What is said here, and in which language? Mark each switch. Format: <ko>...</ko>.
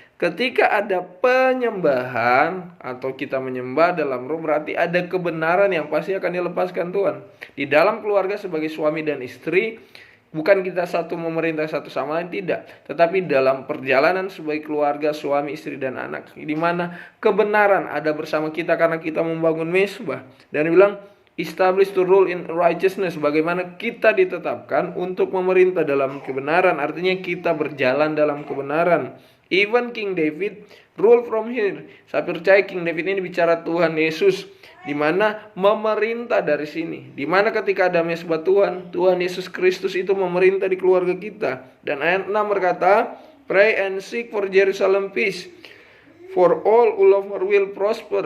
<id>Ketika ada penyembahan atau kita menyembah dalam roh, berarti ada kebenaran yang pasti akan dilepaskan Tuhan. Di dalam keluarga sebagai suami dan istri, bukan kita satu memerintah satu sama lain, tidak. Tetapi dalam perjalanan sebagai keluarga, suami, istri, dan anak, di mana kebenaran ada bersama kita karena kita membangun mezbah. Dan bilang,</id> <en>establish to rule in righteousness.</en> <id>Bagaimana kita ditetapkan untuk memerintah dalam kebenaran. Artinya kita berjalan dalam kebenaran.</id> <en>Even King David rule from here.</en> <id>Saya percaya King David ini bicara Tuhan Yesus, di mana memerintah dari sini. Di mana ketika ada mezbah Tuhan, Tuhan Yesus Kristus itu memerintah di keluarga kita. Dan ayat 6 berkata,</id> <en>pray and seek for Jerusalem peace, for all who love her will prosper.</en>